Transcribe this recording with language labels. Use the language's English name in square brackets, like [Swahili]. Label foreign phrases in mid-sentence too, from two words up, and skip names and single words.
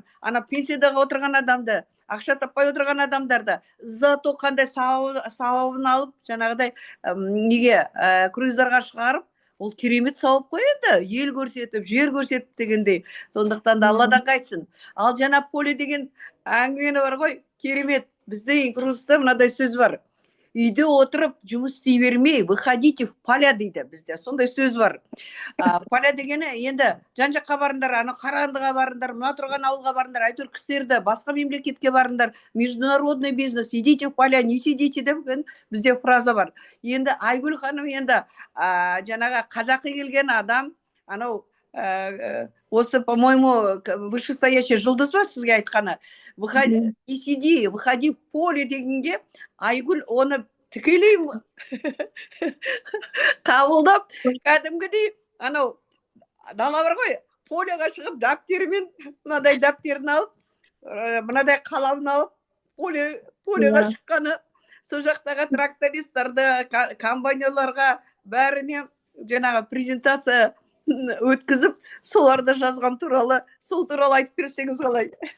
[Kazakh] Ана пенсиядағы отырған адамды, ақша таппай отырған адамдарды, зато қандай сауабын алып, жаңағыдай неге круиздарға шығарып, ол керемет сауап қой енді, ел көрсетіп, жер көрсетіп дегендей. Сондықтан да Алладан қайтсын. Ал жаңа поле деген әңгімені бар ғой, керемет. Бізде инкрузда мынадай сөз бар. Үйде отырып жұмыс істей бермей, [Russian] выходите в поля [Kazakh] дейді бізде. Сондай сөз бар. Поля дегені енді жан-жаққа барыңдар, Қарағандыға барыңдар, мына тұрған ауылға барыңдар, әйтеуір кісілерді басқа мемлекетке барыңдар, [Russian] международный бизнес, идите в поля, не сидите [Kazakh] деп бізде фраза бар. Енді Айгүл ханым енді жаңағы қазақи келген адам, анау осы, [Russian] по-моему, вышестоящий [Kazakh] жұлдыз ба сізге айтқаны? [Russian] Не сиди, выходи в поле [Kazakh] дегенге, Айгүл оны тікелей қабылдап, кәдімгідей, анау дала бар ғой, полеға шығып, дәптерімен, мынадай дәптерін алып, мынадай қаламын алып, полеға шыққаны, сол жақтағы трактористтарды, комбайнерларға бәріне жаңағы презентация өткізіп, соларды жазған туралы, сол туралы айтып берсеңіз қалай?